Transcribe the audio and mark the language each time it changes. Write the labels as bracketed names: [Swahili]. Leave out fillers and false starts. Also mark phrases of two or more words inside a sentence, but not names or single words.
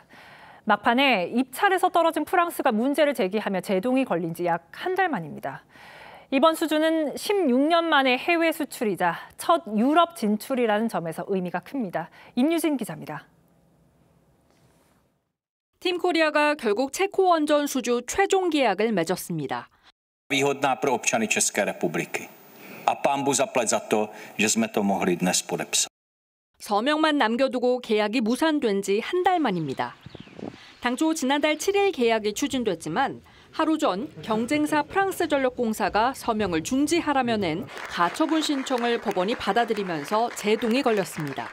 [Korean] 막판에 입찰에서 떨어진 프랑스가 문제를 제기하며 제동이 걸린 지 약 한 달 만입니다. 이번 수주는 16년 만에 해외 수출이자 첫 유럽 진출이라는 점에서 의미가 큽니다. 임유진 기자입니다. 팀 코리아가 결국 체코 원전 수주 최종 계약을 맺었습니다. [Czech] Výhodná pro občany České republiky. A pán Bůh zaplať za to, že jsme to mohli dnes podepsat. [Korean] 서명만 남겨두고 계약이 무산된 지 한 달 만입니다. 당초 지난달 7일 계약이 추진됐지만 하루 전 경쟁사 프랑스전력공사가 서명을 중지하라며 낸 가처분 신청을 법원이 받아들이면서 제동이 걸렸습니다.